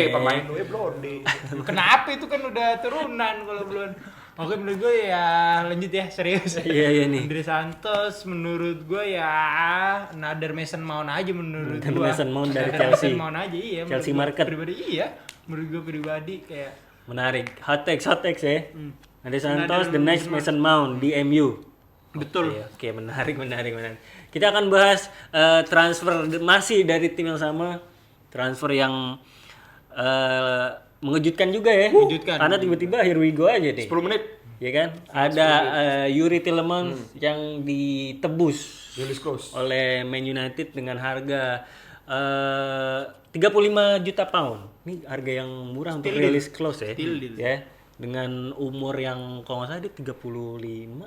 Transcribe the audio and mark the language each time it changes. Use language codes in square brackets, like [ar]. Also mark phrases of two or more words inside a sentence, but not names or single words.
[id] Kenapa itu kan udah turunan kalau belum. Oke, menurut gue ya lanjut ya, serius. Iya nih. Andre Santos menurut gue ya another Mason Mount aja menurut gue. Mason Mount dari Chelsea. Mason Mount aja iya. Chelsea market. Pribadi iya. Menurut gue pribadi kayak menarik. [en] Hot takes [id] ya. Andre Santos [en] the next [id] Mason Mount di MU. Betul. Oke, menarik. Kita akan bahas transfer masih dari tim yang sama. Transfer yang mengejutkan juga ya. Karena tiba-tiba [en] here we go [id] aja deh. 10 menit. Ya kan? Ada Yuri Tielemans yang ditebus oleh Man United dengan harga 35 juta pound. Ini harga yang murah untuk release clause ya. Ya. Dengan umur yang kalau nggak salah dia 35.